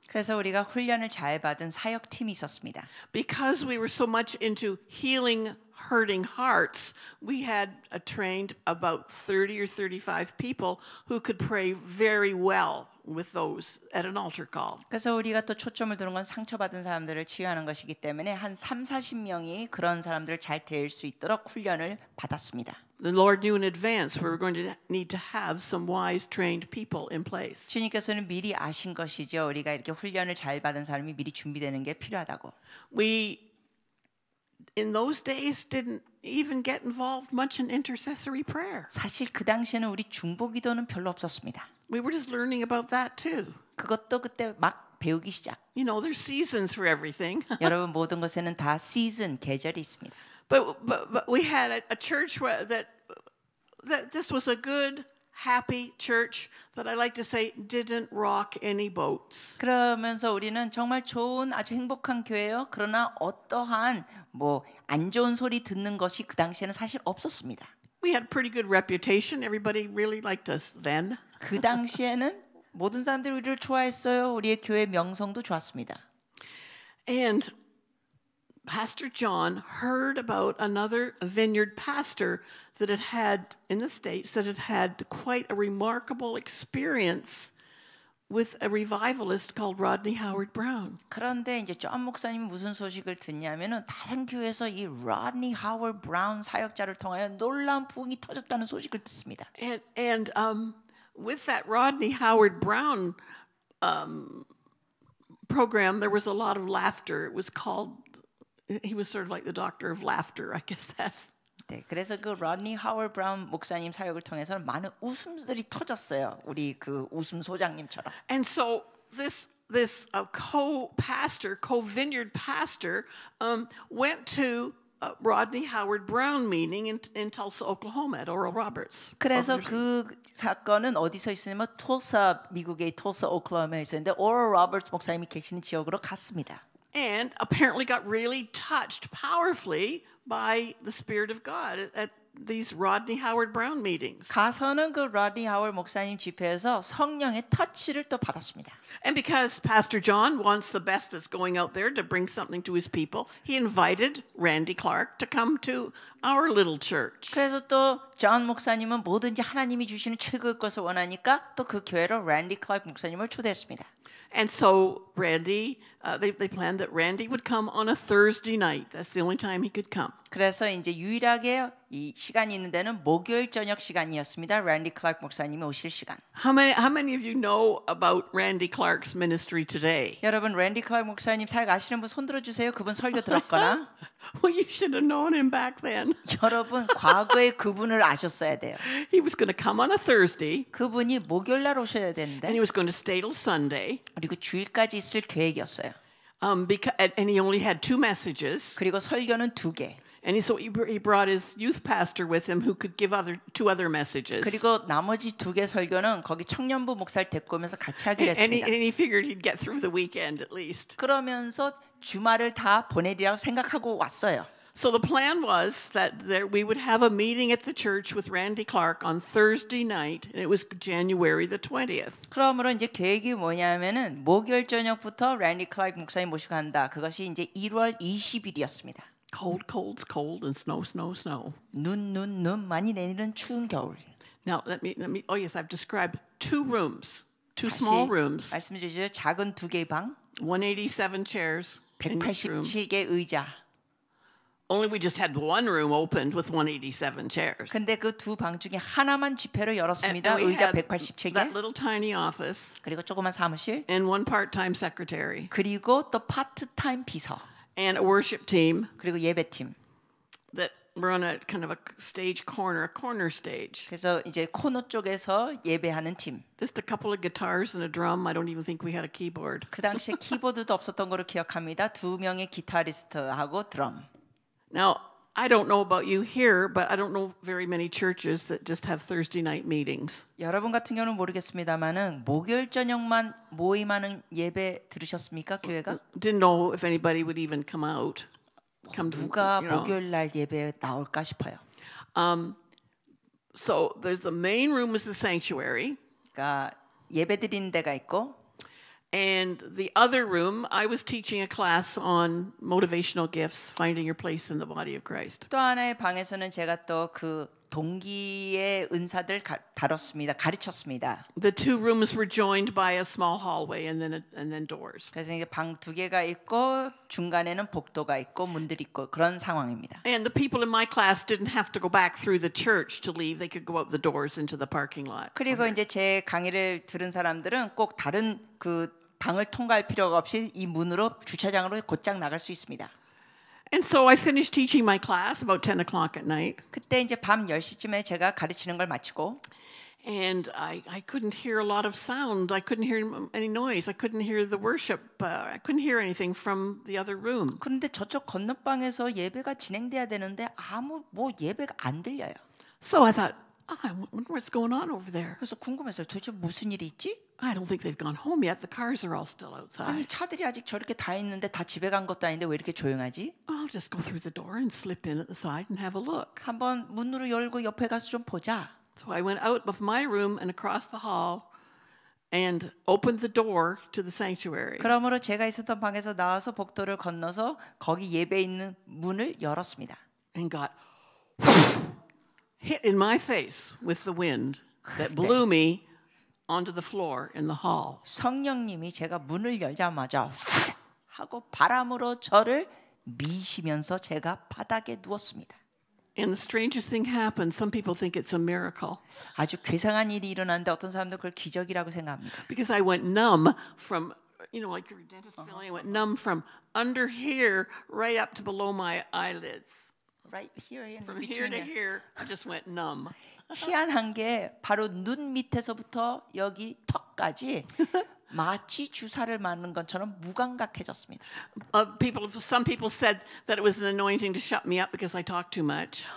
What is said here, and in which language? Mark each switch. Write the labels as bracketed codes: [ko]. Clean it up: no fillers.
[ko] 그래서 우리가 훈련을 잘 받은 사역팀이 있었습니다. [en] Because we were so much into healing hurting hearts, we had trained about 30 or 35 people who could pray very well with those at an altar call. [ko] 그래서 우리가 또 초점을 두는 건 상처받은 사람들을 치유하는 것이기 때문에 한 30-40명이 그런 사람들을 잘 될 수 있도록 훈련을 받았습니다. [en] The Lord knew in advance we were going to need to have some wise trained people in place. [ko] 주님께서는 미리 아신 것이죠. 우리가 이렇게 훈련을 잘 받은 사람이 미리 준비되는 게 필요하다고. [en] We in those days didn't even get involved much in intercessory prayer. [ko] 사실 그 당시에는 우리 중보 기도는 별로 없었습니다. [en] We were just learning about that too. [ko] 그것도 그때 막 배우기 시작. [en] You know, there's seasons for everything. [ko] 여러분 모든 것에는 다 시즌, 계절이 있습니다. [en] But we had a church where that this was a good, happy church that I like to say didn't rock any boats. [ko] 그러면서 우리는 정말 좋은 아주 행복한 교회요. 그러나 어떠한 뭐 안 좋은 소리 듣는 것이 그 당시에는 사실 없었습니다. [en] We had a pretty good reputation. Everybody really liked us then. [ko] 그 당시에는 모든 사람들이 우리를 좋아했어요. 우리의 교회 명성도 좋았습니다. [en] And Pastor John heard about another vineyard pastor that had in the States that had quite a remarkable experience with a revivalist called Rodney Howard Brown. [ko] 그런데 이제 존 목사님이 무슨 소식을 듣냐면은 다른 교회에서 이 로드니 하워드 브라운 사역자를 통하여 놀라운 부흥이 터졌다는 소식을 듣습니다. [en] And with that Rodney Howard Brown program, there was a lot of laughter. It was called, he was sort of like the doctor of laughter, I guess that's. [ko] 네, 그래서 그 로드니 하워드 브라운 목사님 사역을 통해서 많은 웃음들이 터졌어요. 우리 그 웃음 소장님처럼. [en] And so this co-vineyard pastor went to Rodney Howard Brown meeting in Tulsa, Oklahoma at Oral Roberts. [ko] 그래서 그 사건은 어디서 있었냐면 tulsa 미국의 tulsa 오클라호마에 있었는데 오럴 로버츠 목사님이 계시는 지역으로 갔습니다. [en] And apparently got really touched powerfully by the Spirit of God at these Rodney Howard Brown meetings. [ko] 가서는 그 로드니 하워드 목사님 집회에서 성령의 터치를 또 받았습니다. [en] And because Pastor John wants the best that's going out there to bring something to his people, he invited Randy Clark to come to our little church. [ko] 그래서 또 존 목사님은 뭐든지 하나님이 주시는 최고의 것을 원하니까 또 그 교회로 랜디 클라크 목사님을 초대했습니다. [en] And so Randy, they planned that Randy would come on a Thursday night. That's the only time he could come. [ko] 그래서 이제 유일하게 이 시간이 있는 데는 목요일 저녁 시간이었습니다. 랜디 클라크 목사님이 오실 시간. [en] How many of you know about Randy Clark's ministry today? [ko] 여러분 랜디 클라크 목사님 잘 아시는 분 손 들어 주세요. 그분 설교 들었거나. [en] Well, you should have known him back then. [ko] 여러분 과거에 그분을 아셨어야 돼요. [en] He was going to come on a Thursday. [ko] 그분이 목요일 날 오셔야 [en] And [ko] 되는데 [en] he was going to stay till Sunday. [ko] 그리고 주일까지 있을 계획이었어요. [en] And he only had 2 messages. [ko] 그리고 설교는 2개. [en] And so he brought his youth pastor with him who could give 2 other messages. [ko] 그리고 나머지 2개 설교는 거기 청년부 목사를 데리고 오면서 같이 하기로 [en] And [ko] 했습니다. [en] he figured he'd get through the weekend at least. [ko] 그러면서 주말을 다 보내리라고 생각하고 왔어요. [en] So the plan was that we would have a meeting at the church with Randy Clark on Thursday night, and it was January the 20th. [ko] 그러므로 이제 계획이 뭐냐면은 목요일 저녁부터 랜디 클라크 목사님 모시고 간다. 그것이 이제 1월 20일이었습니다. [en] Cold, cold, and snow. [ko] 눈 많이 내리는 추운 겨울. [en] Now let me. Oh yes, I've described 2 rooms, 2 [ko] 다시 [en] small rooms, [ko] 말씀해 주시죠. 작은 2개의 방, [en] 187 chairs in each room. [ko] 187개 의자. [en] Only we just had 1 room opened with 187 chairs. [ko] 근데 그 2 방 중에 하나만 집회로 [en] And [ko] 열었습니다. [en] we [ko] 의자 [en] had [ko] 187개. [en] that little tiny office [ko] 그리고 조그만 사무실. [en] and 1 part-time secretary [ko] 그리고 또 파트타임 비서. [en] and a worship team [ko] 그리고 예배팀. [en] that were on a kind of a stage corner, a corner stage. [ko] 그래서 이제 코너 쪽에서 예배하는 팀. [en] Just a couple of guitars and a drum. I don't even think we had a keyboard. [ko] 그 당시에 키보드도 없었던 거로 기억합니다. 2명의 기타리스트하고 드럼. Now, I don't know about you here, but I don't know very many churches that just have Thursday night meetings. 여러분 같은 경우는 모르겠습니다만은 목요일 저녁만 모임하는 예배 들으셨습니까? 교회가? [en] Didn't know if anybody would even come out. [ko] 누가 목요일 날 예배에 나올까 싶어요. [en] So there's the main room is the sanctuary. [ko] 그러니까 예배 드리는 데가 있고 [en] And the other room, I was teaching a class on motivational gifts, finding your place in the body of Christ. [ko] 또 하나의 방에서는 제가 또 그 동기의 은사들 다뤘습니다. 가르쳤습니다. [en] The 2 rooms were joined by a small hallway and then doors. [ko] 그래서 이제 방 2개가 있고 중간에는 복도가 있고 문들이 있고 그런 상황입니다. [en] And the people in my class didn't have to go back through the church to leave. They could go out the doors into the parking lot. [ko] 그리고 이제 제 강의를 들은 사람들은 꼭 다른 그 방을 통과할 필요가 없이 이 문으로 주차장으로 곧장 나갈 수 있습니다. [en] And so I finished teaching my class about 10 o'clock at night. [ko] 그때 이제 밤 10시쯤에 제가 가르치는 걸 마치고 [en] And I couldn't hear a lot of sound. I couldn't hear any noise. I couldn't hear the worship. I couldn't hear anything from the other room. [ko] 그런데 저쪽 건너방에서 예배가 진행돼야 되는데 아무 뭐 예배가 안 들려요. [en] So I thought, I wonder what's going on over there. [ko] 그래서 궁금했어요. 도대체 무슨 일이 있지? [en] I don't think they've gone home yet. The cars are all still [ko] 아니 [en] outside. [ko] 차들이 아직 저렇게 다 있는데 다 집에 간 것도 아닌데 왜 이렇게 조용하지? [en] I'll just go through the door and slip in at the side and have a look. [ko] 한번 문으로 열고 옆에 가서 좀 보자. [en] So I went out of my room and across the hall and opened the door to the sanctuary. [ko] 그러므로 제가 있었던 방에서 나와서 복도를 건너서 거기 예배 있는 문을 열었습니다. [en] And got hit in my face with the wind that blew me onto the floor in the hall. [ko] 성령님이 제가 문을 열자마자 후 하고 바람으로 저를 미시면서 제가 바닥에 누웠습니다. [en] And the strangest thing happened. Some people think it's a miracle. [ko] 아주 괴상한 일이 일어났는데 어떤 사람도 그걸 기적이라고 생각합니다. [en] Because I went numb from, like your dentist feeling, I went numb from under here right up to below my eyelids. Right here in From here to here, I just went numb. [ko] 희한한 게 바로 눈 밑에서부터 여기 턱까지 마치 주사를 맞는 것처럼 무감각해졌습니다. [en] Some people said that it was an anointing to shut me up because I talk too much.